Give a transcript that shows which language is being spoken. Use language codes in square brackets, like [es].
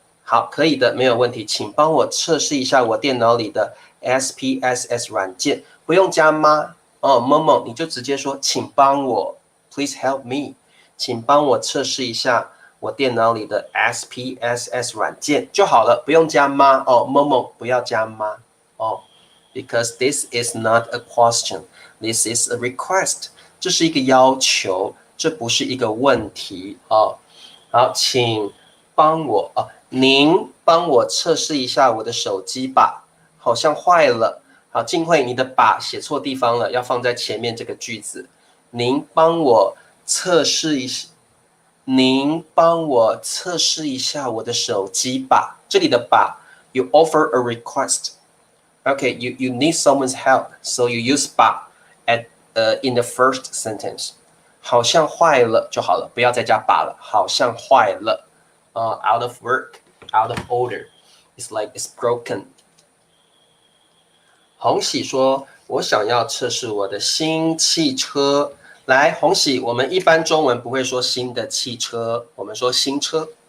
[zh] 好，可以的，没有问题。请帮我测试一下我电脑里的 SPSS 软件，不用加吗？哦，某某，你就直接说，请帮我 ， [en] Please help me， [zh] 请帮我测试一下我电脑里的 SPSS 软件就好了，不用加吗？哦，某某，不要加吗？ [en] 哦 ，because this is not a question, this is a request， [zh] 这是一个要求，这不是一个问题哦。好，请帮我啊。您帮我测试一下我的手机吧，好像坏了。好，静慧，你的把写错地方了，要放在前面这个句子。您帮我测试一下，您帮我测试一下我的手机吧。这里的把 [en] ，you offer a request. Okay, you need someone's help, so you use 把 in the first sentence. [zh] 好像坏了就好了，不要再加把了。好像坏了。 [en] out of work, out of order. It's like it's broken. [zh] 红喜说：“我想要测试我的新汽车。” 来，红喜，我们一般中文不会说新的汽车，我们说新车。